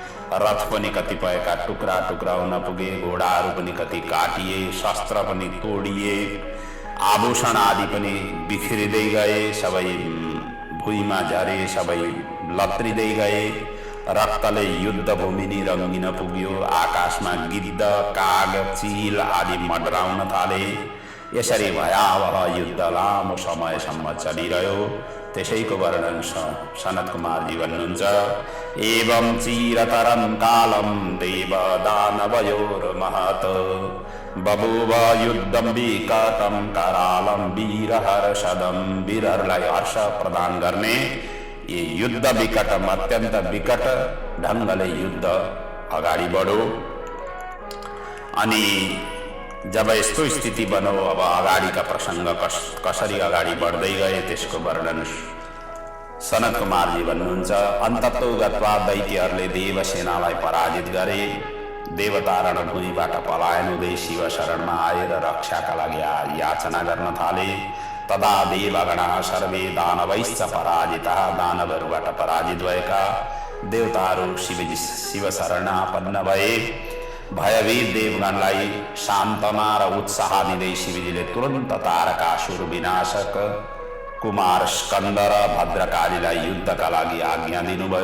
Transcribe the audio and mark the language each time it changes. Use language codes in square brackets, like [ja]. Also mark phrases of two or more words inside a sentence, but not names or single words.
[ne] रथ पनि कतिपयका टुक्रा टुक्रा हुन पुगे, घोडाहरू पनि कति काटिए, शस्त्र पनि तोडिए, आभूषण आदि पनि बिखरिँदै गए, सबै भुइँमा झरे, सबै लत्रिँदै गए। रक्तले युद्ध भूमि नि रङ्गिन पुग्यो। आकाशमा गिद्ध, काग, चील आदि मडराउन थाले। यसरी भयावह युद्ध लामो समयसम्म चलिरह्यो। त्यसैको वर्णन सनत कुमारजी भन्नुहुन्छ, [sa] एवं चिरतरं कालं देव दानवयोर्महत् बभूव युद्धं विकटं करालं वीरहर्षदं। [ne] वीरहरूलाई हर्ष प्रदान गर्ने ये युद्ध विकटम, अत्यन्त विकट ढङ्गले युद्ध अगाडि बढ्यो। अनि जब यस्तो स्थिति बन्यो, अब अगाडिका प्रसङ्ग कसरी अगाडि बढ्दै गए त्यसको वर्णन सनत कुमारजी भन्नुहुन्छ, अन्ततो गत्वा दैत्यहरूले देवसेनालाई पराजित गरे। देवता रणभूमिबाट पलायन हुँदै शिव शरणमा आएर रक्षाका लागि याचना गर्न थाले। [sa] तदा देवगणा सर्वे दानवैश्च पराजिता। [ne] दानवहरूबाट पराजित भएका देवताहरू शिव शरणापन्न भए। भयभीत देवगणलाई सान्त्वना र उत्साह दिँदै शिवजीले तुरन्त तारकासुर विनाशक कुमार स्कन्द र भद्रकालीलाई युद्धका लागि आज्ञा दिनुभयो।